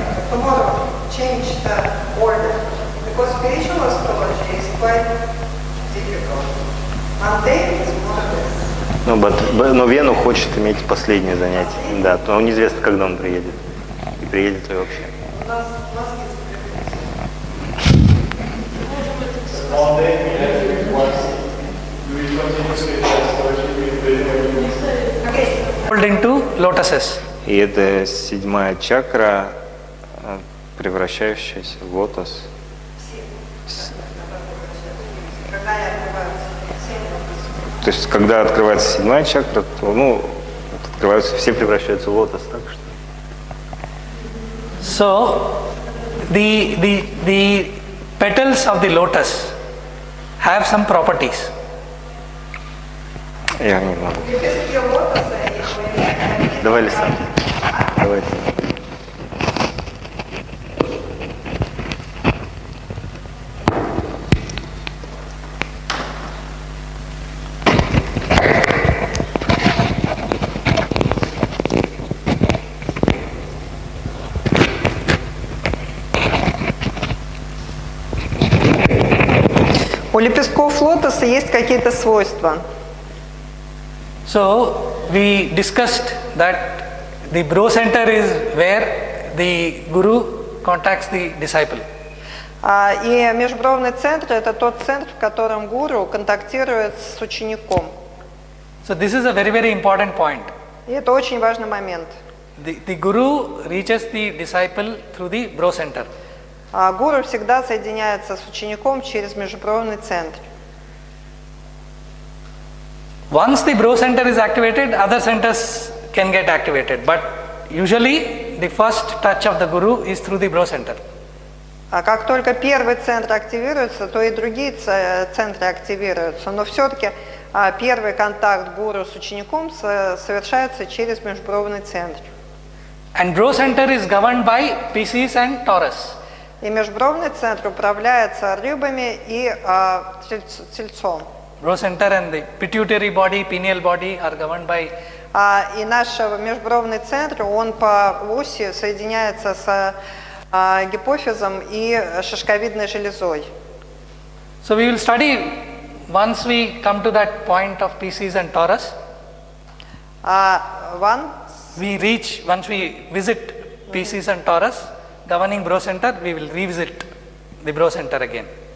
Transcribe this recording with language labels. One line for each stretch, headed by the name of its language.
English: The model change the order because spiritual astrology is quite difficult. Mundane is more or less.
Russian: Но Вену хочет иметь последнее занятие. Да, но неизвестно, когда он приедет. И приедет ли вообще. У нас есть
English: into lotuses.
Russian: И это седьмая чакра, превращающаяся в лотос. То есть, когда открывается седьмая чакра, то, открываются, все превращаются в лотос, так что.
English: So, the petals of the lotus have some properties.
Russian: Я не могу. Лепестки лотоса и Давай, Лиса. Давайте. У лепестков лотоса есть какие-то свойства.
English: So we discussed that the bro center is where the guru contacts the disciple.
Russian: И межбровный центр – это тот центр, в котором гуру контактирует с учеником.
English: So this is a very, very important point.
Russian: И это очень важный момент.
English: The guru reaches the disciple through the bro center.
Russian: Гуру всегда соединяется с учеником через межбровный центр.
English: Once the bro center is activated, other centers can get activated. But usually the first touch of the guru is through the bro center.
Russian: А как только первый центр активируется, то и другие центры активируются. Но все-таки первый контакт гуру с учеником совершается через межбровный центр.
English: And bro center is governed by Pisces and Taurus.
Russian: И межбровный центр управляется рыбами и тельцом.
English: Bro center and the pituitary body, pineal body are governed by.
Russian: И наш межбровный центр, он по оси соединяется с гипофизом и шишковидной железой.
English: So we will study once we come to that point of Pisces and Taurus. Once we visit Pisces and Taurus, governing bro center, we will revisit the bro center again.